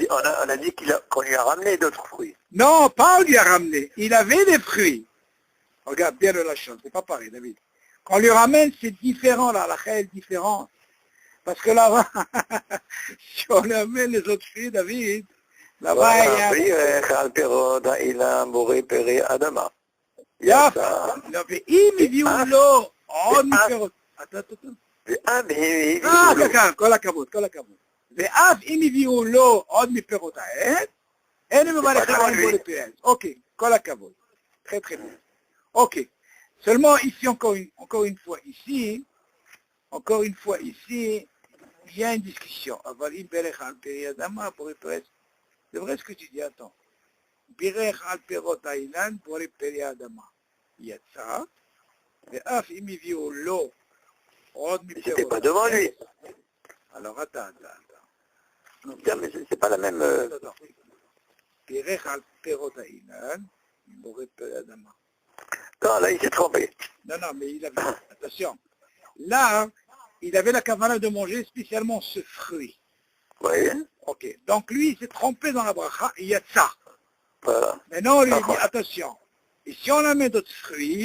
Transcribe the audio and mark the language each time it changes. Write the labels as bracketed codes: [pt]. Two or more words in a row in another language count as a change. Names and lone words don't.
[fr] On a dit qu'on lui a ramené d'autres fruits. Non, pas on lui a ramené. Il avait des fruits. Regarde bien la chose, c'est pas pareil, David. Quand on lui ramène, c'est différent, la halakha est différente. Parce que là-bas, si on lui amène les autres fruits, David, là-bas, il y a... [he] ואם הביאו לו עוד מפירות, כל הכבוד, ואף אם הביאו לו עוד מפירות העץ, אין מברך עליהם בו לפרץ. אוקיי, כל הכבוד. [fr] très très bien. Ok. Seulement ici, encore une fois ici, il y a une discussion. C'est vrai ce que tu dis, attends. [he] בירך על פירות האילן בורא פרי האדמה. יצא, ואף אם הביאו לו עוד מפירות... [fr] C'était pas devant lui. Alors attends. Tiens, mais c'est pas la même... [he] בירך על פירות האילן בורא פרי האדמה. [fr] Non, là, il s'est trompé. Non, mais il avait... Attention. Là, il avait la kavana de manger spécialement ce fruit. Oui. Ok. Donc lui, il s'est trompé dans la bracha, il y a ça. Voilà. Maintenant, on lui dit, attention, et si on amène d'autres fruits,